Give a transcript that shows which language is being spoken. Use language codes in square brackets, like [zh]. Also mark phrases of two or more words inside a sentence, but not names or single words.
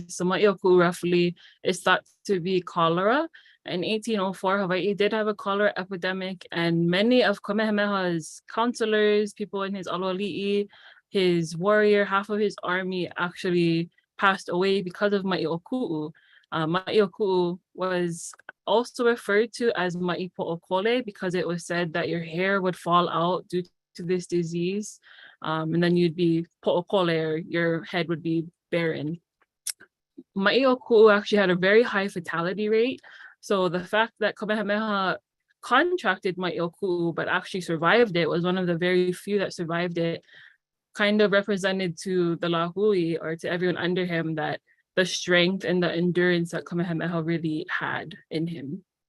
[en] So Maʻi o Ku'u roughly is thought to be cholera. In 1804, Hawaii did have a cholera epidemic, and many of Kamehameha's counselors, people in his aloali'i, his warrior, half of his army actually passed away because of Maʻi o Kuʻu. Maʻi o Kuʻu was also referred to as Maʻi poʻokole because it was said that your hair would fall out due to this disease. And then you'd be poʻokole, or your head would be barren. Maʻi o Kuʻu actually had a very high fatality rate. So the fact that Kamehameha contracted Maʻi o Kuʻu but actually survived it, was one of the very few that survived it, kind of represented to the Lahui, or to everyone under him, that the strength and the endurance that Kamehameha really had in him.